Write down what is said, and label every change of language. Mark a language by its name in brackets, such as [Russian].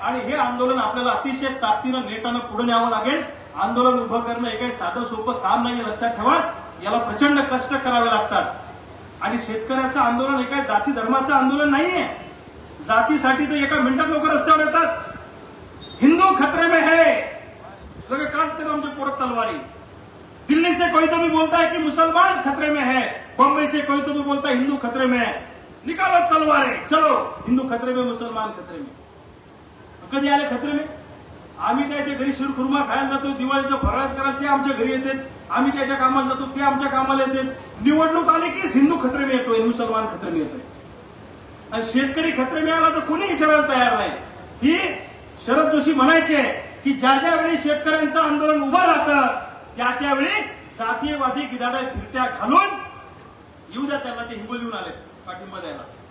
[Marathi] आणि हे आंदोलन आपल्याला अतिशय ताकदीनं नेटानं पुढे न्यावं लागेल. आंदोलन उभं करणं हे काही साधं सोपं काम नाही, लक्षात ठेवा. याला प्रचंड कष्ट करावे लागतात. आणि शेतकऱ्याचं आंदोलन हे काही जाती धर्माचं आंदोलन नाहीये. जातीसाठी तर एका मिनिटात लोक रस्त्यावर येतात. [Hindi] हिंदू खतरे में है, [Marathi] सगळे काढते आमचे पोरत तलवारी. [Hindi] दिल्ली से कोई तो भी बोलता है कि मुसलमान खतरे में है, बम्बई से कोई तो भी बोलता है हिंदू खतरे में है. निकालो तलवारें, चलो हिंदू खतरे में, मुसलमान खतरे में. [Marathi] कधी आले खतरे में? आम्ही त्याच्या घरी शिरखुर्मा खायला जातो, दिवाळीचं फराळ करा ते आमच्या घरी येतात. आम्ही त्याच्या कामाला जातो ते आमच्या कामाला येतात. निवडणूक आली की हिंदू खतरे में येतोय, मुसलमान खतरे में येतोय. आणि शेतकरी खतरे में आला तर कोणी विचारायला तयार नाही. ही शरद जोशी म्हणायचे की ज्या ज्या वेळी शेतकऱ्यांचं आंदोलन उभं राहतं त्या त्यावेळी जातीयवादी गिधाडे फिरत्या घालून येऊ द्या त्यांना, ते हिंगोलीहून आले पाठिंबा द्यायला.